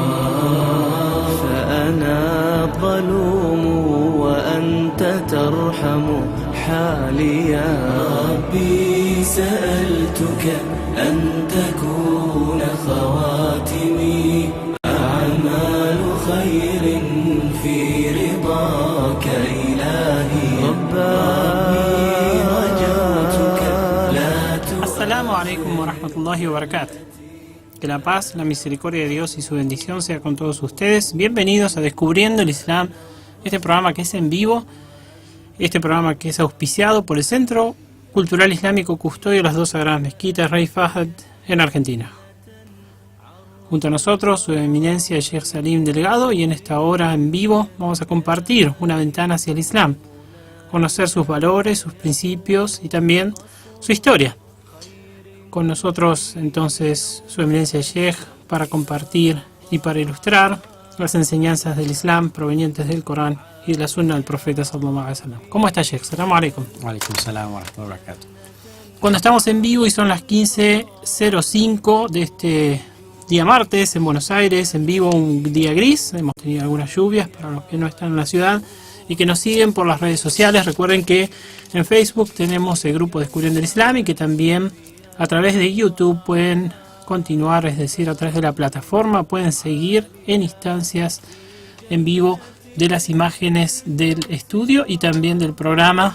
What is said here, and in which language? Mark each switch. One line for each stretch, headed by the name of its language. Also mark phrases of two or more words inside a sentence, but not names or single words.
Arabic: فأنا الظلوم وأنت ترحم حالي يا ربي سألتك أن تكون خواتمي أعمال خير في رضاك إلهي ربي رجوتك لا تؤاخذ. السلام عليكم ورحمة الله وبركاته.
Spanish: Que la paz, la misericordia de Dios y su bendición sea con todos ustedes. Bienvenidos a Descubriendo el Islam, este programa que es en vivo, este programa que es auspiciado por el Centro Cultural Islámico Custodio de las dos Sagradas Mezquitas Rey Fahad en Argentina. Junto a nosotros, su eminencia Sheikh Salim Delgado, y en esta hora en vivo vamos a compartir una ventana hacia el Islam, conocer sus valores, sus principios y también su historia. Con nosotros entonces su eminencia Sheikh para compartir y para ilustrar las enseñanzas del Islam provenientes del Corán y de la Sunna del Profeta
Arabic: صلى الله عليه وسلم.
Spanish: ¿Cómo está Sheikh?
Arabic: سلام عليكم. عليكم السلام ورحمة الله وبركاته.
Spanish: Cuando estamos en vivo y son las 15:05 de este día martes en Buenos Aires, en vivo, un día gris, hemos tenido algunas lluvias para los que no están en la ciudad y que nos siguen por las redes sociales. Recuerden que en Facebook tenemos el grupo Descubriendo el Islam y que también a través de YouTube pueden continuar, es decir, a través de la plataforma pueden seguir en instancias en vivo de las imágenes del estudio y también del programa.